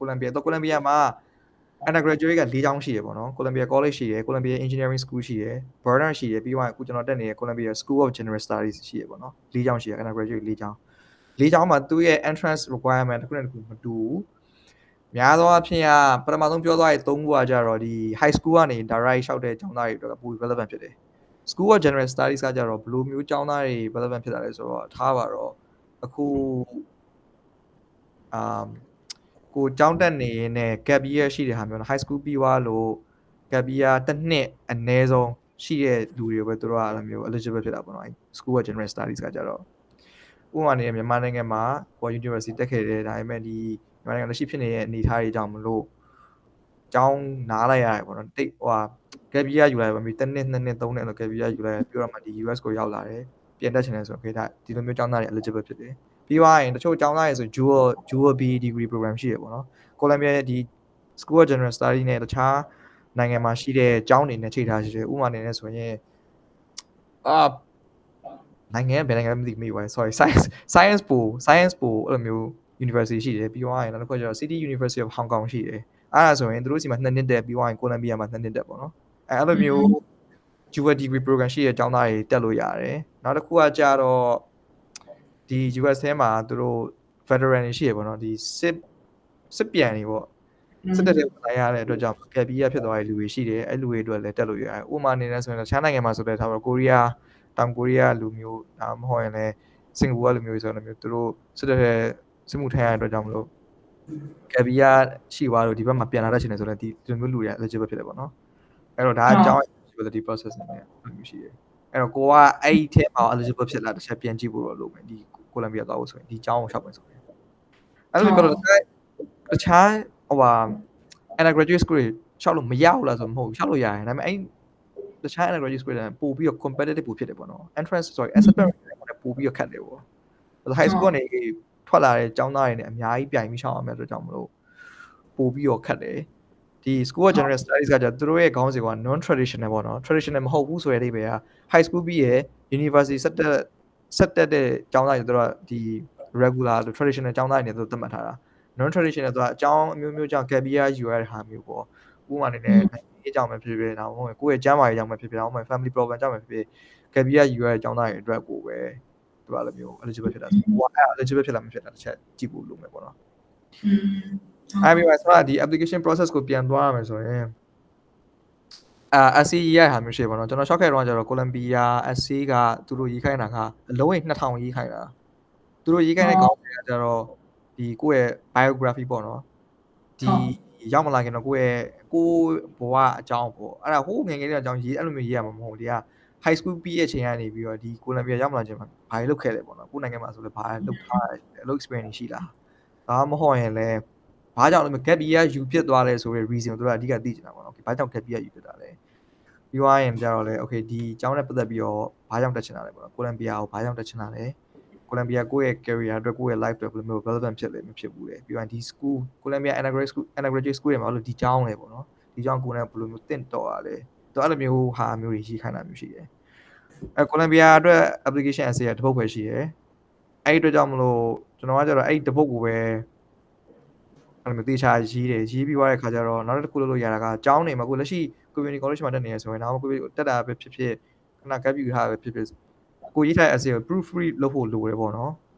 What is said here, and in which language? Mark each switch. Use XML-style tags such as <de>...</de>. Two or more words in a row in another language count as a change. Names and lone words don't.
<my>လံဘီယာမှာ undergraduate က4ကျောင်းရှိတယ်ပေါ့နော် Columbia College ရှိတယ် Columbia Engineering School ရှိတယ် Burner ရှိတယ်ပြီးတော့အခုကျွန်တော်တက်နေတဲ့ Columbia School of General Studies ရှိတယ်ပေါ့နော်4ကျောင်းရှိတယ် undergraduate 4ကျောင်းမှာသူ့ရဲ့</my> <en>entrance requirement</en> <my>တစ်ခုနဲ့တစ်ခုမတူဘူးများသောအားဖြင့်ပထမဆုံးပြောသွားတဲ့3ခုကကြတော့ဒီ</my> <en>high school</en> <my>ကနေ direct ရှောက်တဲ့ကျောင်းသားတွေအတွက်ပို relevant ဖြစ်တယ် School of General Studies ကကြတော့ဘယ်လိုမျိုးကျောင်းသားတွေ relevant ဖြစ်တာလဲဆိုတော့ထားပါတော့အခု ကိုကျောင်းတက်နေရင်းနဲ့</my> <en>gap year</en> <my>ရှိတဲ့ဟာမျိုးနော်</my> <en>high school</en> <my>ပြီးသွားလို့</my> <en>gap year</en> <my>တစ်နှစ်အနည်းဆုံးရှိတဲ့လူတွေပဲသူတို့ကအဲ့လိုမျိုး eligible ဖြစ်တာ ပေါ့နော် School of General Studies ကကြတော့ဥပမာနေမြန်မာနိုင်ငံမှာကို university တက်ခဲ့တယ်ဒါပေမဲ့ဒီမြန်မာနိုင်ငံလက်ရှိဖြစ်နေတဲ့အနေအထားတွေကြောင့်မလို့ကျောင်းနားလိုက်ရတယ်ပေါ့နော်တိတ်ဟိုဟာ</my> <en>gap year</en> <my>ယူလိုက်ပါပြီတစ်နှစ်2နှစ်3နှစ်လို့</my> <en>gap year</en> <my>ယူလိုက်ပြီးတော့မှဒီ US ကိုရောက်လာတယ်ပြန်တက်ချင်တယ်ဆိုတော့ခေဒါဒီလိုမျိုးကျောင်းသားတွေ eligible ဖြစ်တယ်ပြီးသွားရင်တချို့ကျောင်းသားတွေဆို</my> <en>dual B degree program</en> <my>ရှိတယ်ပေါ့နော် Columbia ဒီ School of General Studies နဲ့တခြားနိုင်ငံမှာရှိတဲ့ကျောင်းတွေနဲ့ချိန်ထားရှိတယ်ဥပမာနေနဲ့ဆိုရင် နိုင်ငံဘယ်နိုင်ငံမသိမိပါဘူး</my> <en>sorry science pool</en> <my>အဲ့လိုမျိုး university ရှိတယ်ပြီးသွားရင်နောက်တစ်ခုကျတော့ City University of Hong Kong ရှိတယ်အဲ့ဒါဆိုရင်သူတို့စီမှာ2နှစ်တက်ပြီးသွားရင် Columbia မှာ2နှစ်တက်ပေါ့နော်အဲ့လိုမျိုး</my> <en>dual degree program</en> <my>ရှိတဲ့ကျောင်းသားတွေတက်လို့ရတယ်နောက်တစ်ခုကကြတော့ဒီ US ထဲမှာသူတို့ veteran တွေရှိရပေါ့နော်ဒီစစ်ပြန်တွေပေါ့စစ်တပ်တွေဝင်ရတဲ့အတွက်ကြောင့်</my> <en>gap year</en> <my>ဖြစ်သွားတဲ့လူတွေရှိတယ်အဲ့လူ တွေအတွက်လည်းတက်လို့ရတယ်ဥပမာအနေနဲ့ဆိုရင်တခြားနိုင်ငံမှာဆိုတဲ့ထားတော့ကိုရီးယားတောင်ကိုရီးယားလူမျိုးဒါမှမဟုတ်ရင်လည်းစင်ကာပူကလူမျိုးဆိုတော့မျိုးသူတို့စစ်တပ်ရဲ့စစ်မှုထမ်းရတဲ့အတွက်ကြောင့်မလို့</my> <en>gap year</en> <my>ရှိသွားလို့ဒီဘက်မှာပြန်လာတတ်ချင်တယ်ဆိုတော့ဒီလိုမျိုးလူတွေ eligible ဖြစ်တယ်ပေါ့နော်အဲ့တော့ဒါအကြောင်း</my> <en>eligibility process</en> <my>နဲ့ မျိုးရှိတယ်အဲ့တော့ကိုကအဲ့ဒီထဲမှာ eligible ဖြစ်လာတစ်ချက်ပြန်ကြည့်ဖို့တော့လုပ်မယ်ဒီကိုလံဘီယာသွားဖို့ဆိုရင်ဒီကျောင်းကိုရှောက်မယ်ဆိုရင်အဲ့လိုပြောတော့တခြားဟိုဟာ</my> <en>undergraduate school</en> <my>တွေရှောက်လို့မရဘူးလားဆိုမဟုတ်ဘူးရှောက်လို့ရတယ်ဒါပေမဲ့အဲ့တခြား</my> <en>undergraduate school</en> <my>တွေပို့ပြီးတော့ competitive ပို့ဖြစ်တယ်ပေါ့နော် acceptance ပို့ပြီးတော့ခက်တယ်ပေါ့ high school ကနေထွက်လာတဲ့ကျောင်းသားတွေနဲ့အများကြီးပြိုင်ပြီးရှောက်ရမယ်အတွက်ကြောင့်မလို့ပို့ပြီးတော့ခက်တယ်ဒီ School of General Studies ကကြသူတို့ရဲ့ခေါင်းစဉ်က</my> <en>non traditional</en> <my>ပေါ့နော် traditional မဟုတ်ဘူးဆိုတဲ့အဓိပ္ပာယ်က</my> <en>high school</en> <my>ပြီးရ university ဆက်တက်တဲ့ကျောင်းသားတွေ တို့ကဒီ</my> <en>regular traditional</en> <my>ကျောင်းသားတွေနဲ့သူသတ်မှတ်ထားတာ</my> <en>non traditional</en> <my>ဆိုတာအကြောင်းအမျိုးမျိုးကြောင့်</my> <en>gap year</en> <my>ယူရတဲ့ဟာမျိုးပေါ့ဥပမာအနေနဲ့အကြောင်းပဲဖြစ်ဖြစ်ဒါမှမဟုတ်ကိုယ့်ရဲ့ကျန်းမာရေးကြောင့်ပဲဖြစ်ဖြစ်ဒါမှမဟုတ်</my> <en>family problem</en> <my>ကြောင့်ပဲဖြစ်ဖြစ်</my> <en>gap year</en> <my>ယူရတဲ့ကျောင်းသားတွေအတွက်ကိုပဲဒီလိုမျိုး eligible ဖြစ်တာဆိုတော့ eligible ဖြစ်လာမဖြစ်တာတစ်ချက်ကြည့်ဖို့လိုမယ်ပေါ့နော်အဲ့ဒီမှာဆိုတာဒီ</my> <en>application process</en> <my>ကိုပြန်သွားရမယ်ဆိုရင် SC ရဟာမျိုးရှိပါတော့ကျွန်တော်ရှောက်ခဲ့တော့ကျတော့ Columbia SC ကသူတို့ရေးခိုင်းတာကအလုံးရင်2000ရေးခိုင်းတာသူတို့ရေး ခိုင်းတဲ့ခေါင်းစဉ်ကကျတော့ဒီကိုယ့်ရဲ့ biography ပေါ့နော်ဒီရောက်မလာခင်တော့ကိုယ့်ဘဝအကြောင်းပေါ့အဲ့ဒါဟိုးငယ်ငယ်လေးအကြောင်းရေးအဲ့လိုမျိုးရေးရမှာမဟုတ်ဒီက</my> <en>high school</en> <my>ပြီးရဲ့အချိန်ကနေပြီးတော့ဒီ Columbia ရောက်မလာခြင်းမှာဘာလုပ်ခဲ့လဲပေါ့နော်ကိုယ့်နိုင်ငံမှာဆိုလဲဘာလုပ်ထားလဲလုပ် experience ရှိလားဒါမှမဟုတ်ရင်လဲဘာကြောင့်လဲ</my> <en>gap year</en> <my>ယူဖြစ်သွားလဲဆိုတဲ့ reason ကိုသူတို့ကအဓိကသိချင်တာပေါ့နော်ဘာကြောင့်</my> <en>gap year</en> <my>ယူဖြစ်တာလဲ ပြီးသွားရင်ကြတော့လေ okay ဒီအကြောင်းနဲ့ပတ်သက်ပြီးတော့ဘာကြောင့်တက်ချင်တာလဲပေါ့နော်ကိုလံဘီယာကိုဘာကြောင့်တက်ချင်တာလဲကိုလံဘီယာကိုယ့်ရဲ့ career အတွက်ကိုယ့်ရဲ့ life အတွက်ဘယ်လို မျိုး relevant ဖြစ်လဲမဖြစ်ဘူးလေပြီးတော့ဒီ school ကိုလံဘီယာ</my> <en>undergraduate school</en> <my>တွေမှာလို့ဒီအကြောင်းလေပေါ့နော်ဒီအကြောင်းကိုယ်နဲ့ဘယ်လိုမျိုးတင့်တော်ရလဲသူအဲ့လိုမျိုးဟာမျိုးတွေရေးခိုင်းတာမျိုးရှိတယ်ကိုလံဘီယာအတွက်</my> <en>application essay</en> <my>ကတစ်ပုဒ်ပဲရှိတယ်အဲ့ဒီအတွက်ကြောင့်မလို့ကျွန်တော်ကကျတော့အဲ့ဒီတစ်ပုဒ်ကိုပဲအဲ့လိုမျိုးတေချာရေးတယ်ရေးပြီးသွားတဲ့ခါကျတော့နောက်တစ်ခုလုပ်ရတာကကျောင်းနေမှာကိုလက်ရှိ</my> <en>community college</en> <my>မှာတက်နေရဆိုရင်တော့ကိုတက်တာပဲဖြစ်ဖြစ်ခဏ gap ယူထားပဲဖြစ်ဖြစ်ကိုရေးထားတဲ့ essay ကို proofread လုပ်ဖို့လိုတယ်ပေါ့နော်</my>